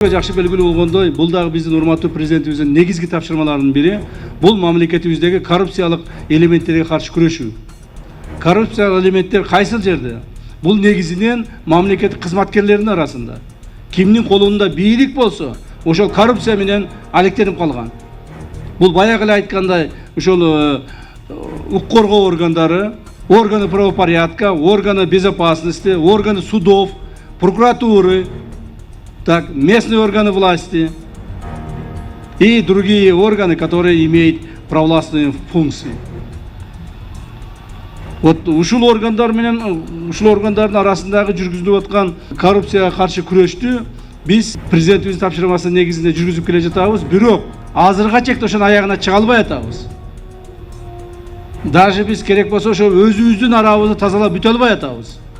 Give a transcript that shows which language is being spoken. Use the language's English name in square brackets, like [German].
[Kyrgyz] Жакшы белгилүү болгондой, бул дагы биздин урматтуу президентибиздин негизги тапшырмаларынын бири бул мамлекетибиздеги коррупциялык элементтерге каршы күрөшүү. Коррупциялык элементтер кайсыл жерде? Бул негизинен мамлекеттик кызматкерлердин арасында. Кимдин колунда бийлик болсо, ошол коррупция менен алектенип калган. Бул баягы эле айткандай, ошол укук коргоо органдары, [Russian] органы правопорядка, органы безопасности, органы судов, прокуратуры, так, местные органы власти и другие органы, которые имеют провластные функции. [Kyrgyz] Вот ушул органдар менен ушул органдардын арасындагы жүргүзүлүп аткан коррупцияга каршы күрөштү биз президентибиздин тапшырмасы негизинде жүргүзүп келе жатабыз. Бирок азыркыга чейин ошонун аягына чыга албай атабыз. Даже биз керек болсо ошо өзүбүздүн арабызды тазалап бүтө албай атабыз.